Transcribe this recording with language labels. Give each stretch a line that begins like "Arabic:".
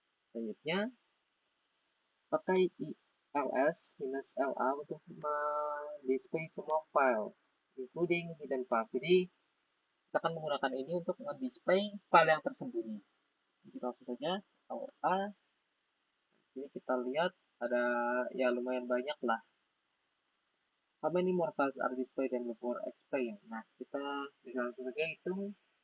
Indonesian: Selanjutnya, pakai ls-la untuk display semua file,
English: including hidden file.
Indonesian: Jadi, kita akan menggunakan ini untuk display file yang tersembunyi. Jadi, langsung saja, la. Jadi, kita lihat ada ya lumayan banyak lah.
English: How many more files are displayed than before explain?
Indonesian: Nah, kita bisa langsung saja hitung.